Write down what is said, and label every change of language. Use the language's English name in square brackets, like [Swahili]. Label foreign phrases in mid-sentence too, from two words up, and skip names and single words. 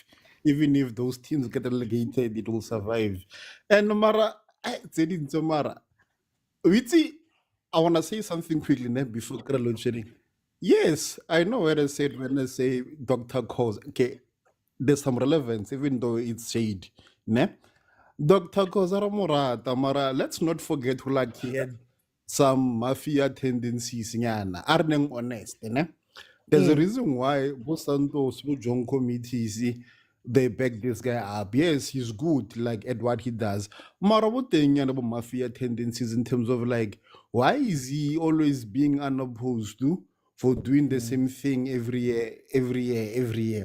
[English] Even if those teams get relegated, it will survive. And Mara, I want to say something quickly before load shedding. Yes, I know what I said when I say Dr. Khoza. Okay, there's some relevance, even though it's shade. Ne? Dr. Khoza Ramorata, Mara, let's not forget who like he had some mafia tendencies. Are honest, ne? There's a reason why Santos, John committees, they back this guy up. Yes, he's good, like at what he does. Mara, what about mafia tendencies in terms of like, why is he always being unopposed to for doing the same thing every year?